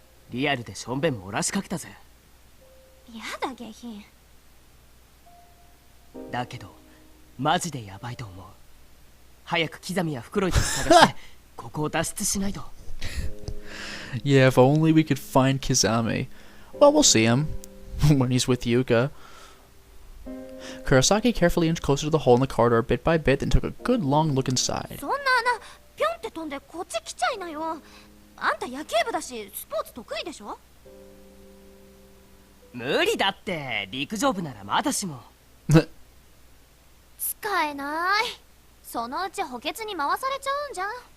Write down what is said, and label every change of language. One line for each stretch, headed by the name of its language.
Japanese: リアルでしょんべん漏らしかけたぜ。やだ下品。だけどマジでヤバいと思う。早くキザミやフクロイたち探してここを脱出しないと。
English: Yeah, if only we could find Kizami. Well, we'll see him when he's with Yuka. Kurosaki carefully inched closer to the hole in the corridor bit by bit, then took a good long look inside.
Japanese: そんな穴ピョンって飛んでこっち来ちゃいなよ。あんた野球部だしスポーツ得意でしょ。無理だって。陸上部ならまだしも。使えない。そのうち補欠に回されちゃうんじゃん。